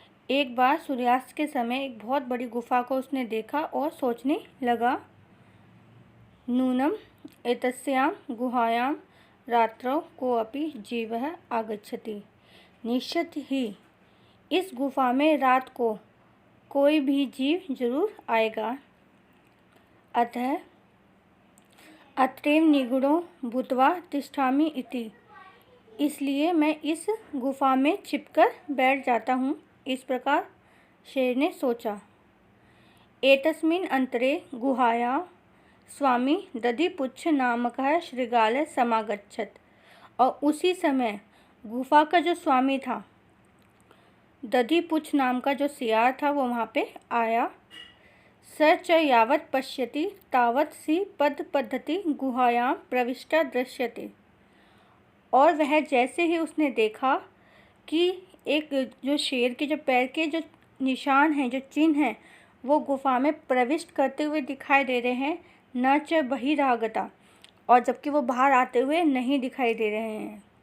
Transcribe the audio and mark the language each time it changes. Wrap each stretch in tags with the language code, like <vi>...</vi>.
<hi>एक बार सूर्यास्त के समय एक बहुत बड़ी गुफा को उसने देखा और सोचने लगा,</hi> <sa>नूनम एतस्यां गुहायां रात्रौ कोऽपि जीवः आगच्छति।</sa> <hi>निश्चित ही इस गुफा में रात को कोई भी जीव जरूर आएगा।</hi> <sa>अतः अत्रैव निगूढ़ो भूत्वा तिष्ठामि इति।</sa> <hi>इसलिए मैं इस गुफा में छिपकर बैठ जाता हूँ। इस प्रकार शेर ने सोचा।</hi> <sa>एतस्मिन् अंतरे गुहायां स्वामी दधिपुच्छ नामकः शृगालः समागच्छत्।</sa> <hi>और उसी समय गुफा का जो स्वामी था, दधिपुच्छ नाम का जो सियार था, वो वहाँ पे आया।</hi> <sa>स च यावत् पश्यति तावत् सी पद पद्धति गुहायां प्रविष्टा दृश्यते।</sa> <hi>और वह जैसे ही उसने देखा कि एक जो शेर के जो पैर के जो निशान हैं, जो चिन्ह हैं, वो गुफा में प्रविष्ट करते हुए दिखाई दे रहे हैं।</hi> <sa>न च बहिरागता,</sa> <hi>और जबकि वो बाहर आते हुए नहीं दिखाई दे रहे हैं।</hi>